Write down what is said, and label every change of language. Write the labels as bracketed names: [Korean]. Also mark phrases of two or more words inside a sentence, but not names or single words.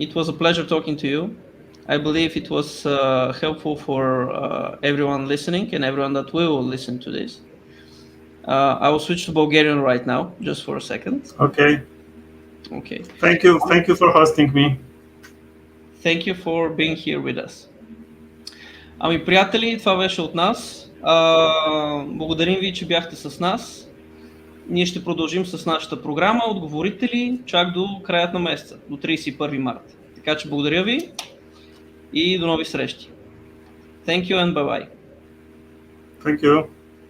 [English] It was a pleasure talking to you. I believe it was helpful for everyone listening and everyone that will listen to this. I will switch to Bulgarian right now, just for a second. Okay. Okay. Thank you for hosting me. Thank you for being here with us. [Bulgarian] Ами, приятели, това беше от нас. Благодарим ви, че бяхте с нас. Ние ще продължим с нашата програма от Говорители чак до краят на месеца, до 31 марта. Така че благодаря ви и до нови срещи. [English] Thank you and bye-bye. Thank you.